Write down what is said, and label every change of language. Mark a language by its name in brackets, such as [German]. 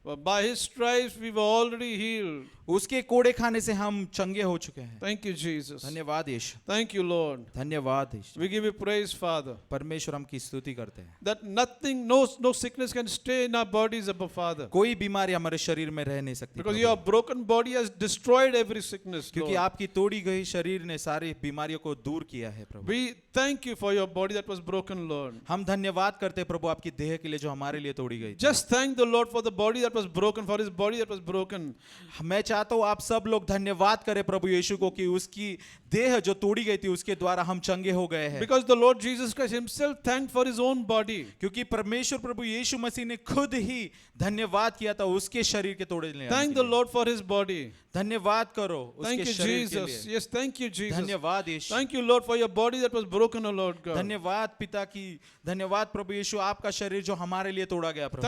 [English] But by his stripes we were already healed. [Hindi] उसके कोड़े खाने से हम चंगे हो चुके हैं। [English] Thank you, Jesus. [Hindi] धन्यवाद यीशु। [English] Thank you, Lord. [Hindi] धन्यवाद यीशु। [English] We give you praise, Father. [Hindi] परमेश्वर हम की स्तुति करते हैं। [English] That nothing, no sickness can stay in our bodies, above Father. [Hindi] कोई बीमारी हमारे शरीर में रह नहीं सकती। [English] Because your broken body has destroyed every sickness, [Hindi] क्योंकि [English] Lord. [Hindi] आपकी तोड़ी गई शरीर ने सारी बीमारियों को दूर किया है प्रभु। [English] We thank you for your body that was broken, Lord. [Hindi] हम धन्यवाद करते हैं प्रभु आपकी देह के लिए जो हमारे लिए तोड़ी गई थी। [English] Just thank the Lord for the body that was broken, for his body that was broken. [Hindi] मैं चाहता हूँ आप सब लोग धन्यवाद करें प्रभु यीशु को कि उसकी देह जो तोड़ी गई थी उसके द्वारा हम चंगे हो गए हैं। [English] Because the Lord Jesus Christ himself thanked for his own body. [Hindi] क्योंकि परमेश्वर प्रभु यीशु मसीह ने खुद ही धन्यवाद किया था उसके शरीर के तोड़ने। [English] Thank the Lord for his body. [Hindi] धन्यवाद करो [English] Thank [Hindi] उसके [English] you, [Hindi] शरीर के [English] Jesus. [Hindi] लिए। [English] Yes, thank you, Jesus. [Hindi] धन्यवाद यीशु। [English] Thank you, Lord, for your body that was broken, O Lord God. [Hindi] धन्यवाद पिता की, धन्यवाद प्रभु यीशु आपका शरीर जो हमारे लिए तोड़ा गया प्रभु।